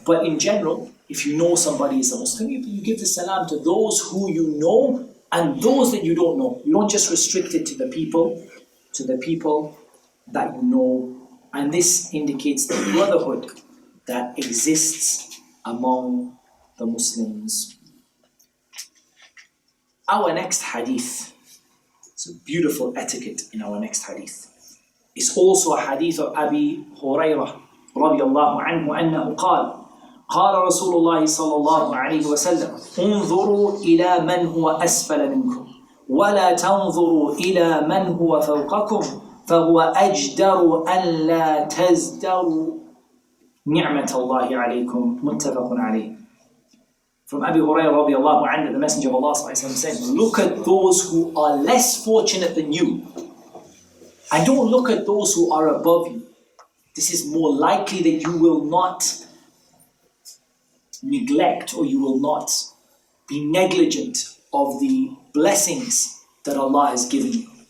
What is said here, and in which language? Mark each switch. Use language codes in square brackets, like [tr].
[en] But in general, if you know somebody is a Muslim, you give the salam to those who you know and those that you don't know. You don't just restrict it to the people that you know. And this indicates the brotherhood that exists among the Muslims. Our next hadith, it's a beautiful etiquette in our next hadith. It's also a hadith of Abi Hurairah [ar] رضي الله عنه أنه قال رسول الله صلى الله عليه وسلم انظروا إلى من هو أسفل منكم ولا تنظروا إلى من هو فوقكم فهو أجدر أن لا تزدروا نعمة الله عليكم متفق عليه. [en] From Abi Hurairah رضي الله عنه, the Messenger of Allah صلى الله عليه وسلم said, look at those who are less fortunate than you, and don't look at those who are above you. This is more likely that you will not neglect, or you will not be negligent of the blessings that Allah has given you.